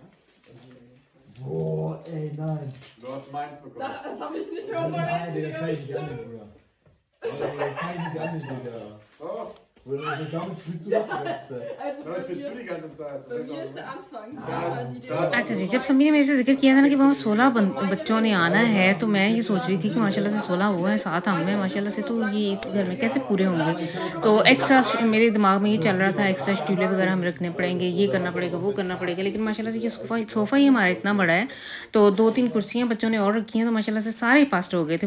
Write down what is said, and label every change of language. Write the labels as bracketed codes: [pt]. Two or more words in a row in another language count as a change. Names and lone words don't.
[de] Boah, ey, nein. Du hast meins bekommen. Das habe ich nicht Nein, Digga, überlegt. das kann ich nicht annehmen, Bruder. Ey, das kann ich nicht annehmen, Digga. Oh, Damit spielst du doch die ganze Zeit. Also Aber ich bin zu die ganze Zeit. bei mir ist der Anfang. Ja, Die das- [ur] اچھا جی، جب سمی نے میرے سے ذکر کیا تھا نا کہ وہاں 16 بچوں نے آنا ہے، تو میں یہ سوچ رہی تھی کہ ماشاءاللہ سے 16 ہوا ہے، 7 ہم ہیں ماشاءاللہ سے، تو یہ اس گھر میں کیسے پورے ہوں گے. تو ایکسٹرا میرے دماغ میں یہ چل رہا تھا، ایکسٹرا سٹولیں وغیرہ ہم رکھنے پڑیں گے، یہ کرنا پڑے گا، وہ کرنا پڑے گا. لیکن ماشاءاللہ سے یہ صوفہ ہی ہمارا اتنا بڑا ہے، تو 2-3 کرسیاں بچوں نے اور رکھی ہیں، تو ماشاءاللہ سے سارے پاسٹ ہو گئے تھے.